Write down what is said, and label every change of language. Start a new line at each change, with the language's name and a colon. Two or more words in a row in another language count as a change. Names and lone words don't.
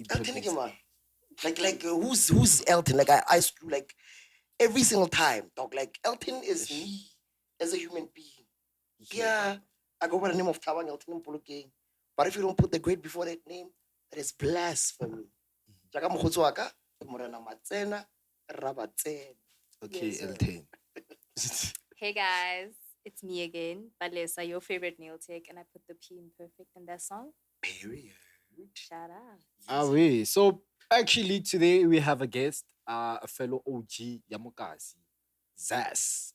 English: Elton again, man. Like who's Elton? Like I used to like every single time, dog. Like Elton is me as a human being. Yeah, I go by the name of Tabang Elton Mpoloke. But if you don't put the great before that name, that is blasphemy.
Tswana: Jaka mokgotsi wa ka, ke Morena Matsena, Rabatsena.
English: Okay, Yes, sir. Elton. Hey guys, it's me again, Palesa, your favorite nail tech, and I put the P in perfect in that song. Period. Shout out. We. So actually today we have a guest, a fellow OG Yamukasi, Zas.